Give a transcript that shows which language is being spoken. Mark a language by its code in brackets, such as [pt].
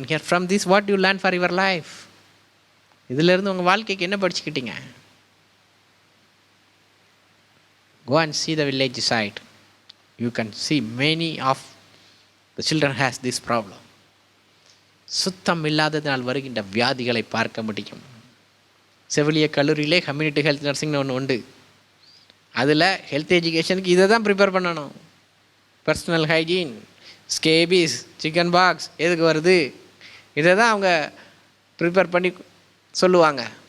[en] From this what you learn for your life? [ta] இதிலிருந்து உங்கள் வாழ்க்கைக்கு என்ன படிச்சுக்கிட்டீங்க? [en] Go and see the village side. You can see many of the children has this problem. [ta] சுத்தம் இல்லாததினால் வருகின்ற வியாதிகளை பார்க்க முடியும். செவிலிய கல்லூரியிலே கம்யூனிட்டி ஹெல்த் நர்சிங்னு ஒன்று உண்டு. அதில் ஹெல்த் எஜுகேஷனுக்கு இதை தான் ப்ரிப்பேர் பண்ணணும். Personal hygiene, scabies, chicken box எதுக்கு வருது, இதை தான் அவங்க ப்ரிப்பேர் பண்ணி சொல்லுவாங்க.